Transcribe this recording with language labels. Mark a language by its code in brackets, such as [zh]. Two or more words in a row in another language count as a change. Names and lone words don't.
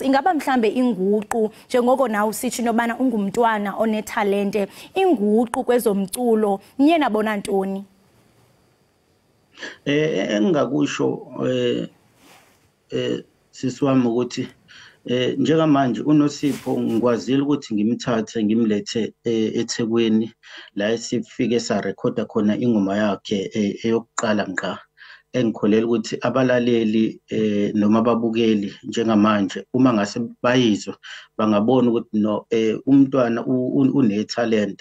[xh] Ingaba mhlambe inguqu njengoko nawe usithi into yobana ungumntwana onetalente inguqu kwezomculo niye nabona ntoni? [zu] Engakusho sisiwami ukuthi njengamanje uNosipho ngikwazile ukuthi ngimthathe ngimlethe eThekwini la sifike sarekhoda khona ingoma yakhe eyokuqala ngqa engikholela ukuthi abalaleli noma ababukeli njengamanje uma ngase bayizwe bangabona ukuthi no umntwana unetalent.